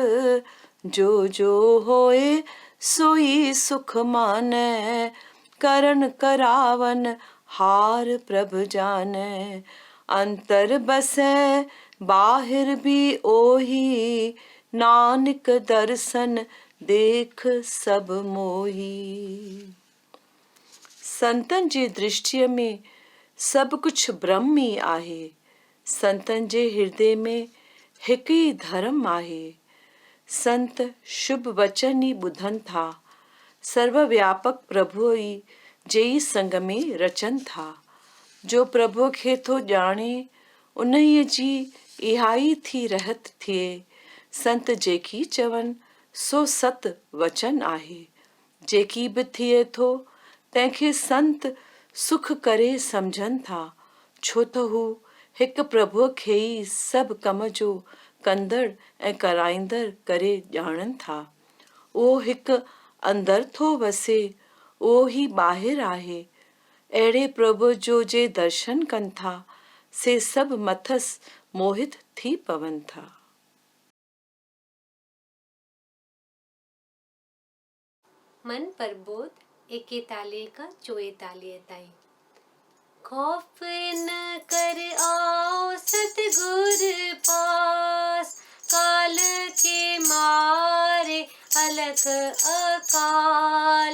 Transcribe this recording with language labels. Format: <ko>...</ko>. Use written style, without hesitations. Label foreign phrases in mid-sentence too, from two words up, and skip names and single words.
<pa>ਜੋ ਜੋ ਹੋਏ ਸੋਈ ਸੁਖ ਮਾਨੈ, ਕਰਨ ਕਰਾਵਨ ਹਾਰ ਪ੍ਰਭ ਜਾਨੈ। ਅੰਤਰ ਬਸੈ ਬਾਹਿਰ ਭੀ ਓਹੀ, ਨਾਨਕ ਦਰਸ਼ਨ ਦੇਖ ਸਬ ਮੋਹੀ।</pa> <sd>संतन जे दृष्टिअ में सभु कुझु ब्रह्म ई आहे। संतन जे हृदय में हिकु ई धर्म आहे। संत शुभ वचन ई ॿुधनि था, सर्वव्यापक प्रभु ई जे ई संग में रचनि था। जो प्रभु खे थो ॼाणे उन्हीअ जी इहाई थी रहत थिए। संत जेकी चवनि सो सत वचन आहे। जेकी बि थिए थो तंहिंखे संत सुख करे सम्झनि था, छो त हू हिकु प्रभुअ खे ई सभु कम जो कंदड़ ऐं कराईंदड़ करे ॼाणनि था। उहो हिकु अंदरि थो वसे, उहो ई ॿाहिरि आहे। अहिड़े प्रभु जो जे दर्शन कनि था, से सभु मथसि मोहित थी पवनि था। मन प्रबोध 41 का 44 ताईं।</sd> <hi>खौफ न कर आओ सतगुर पास, काल के मारे अलख अकाल।</hi>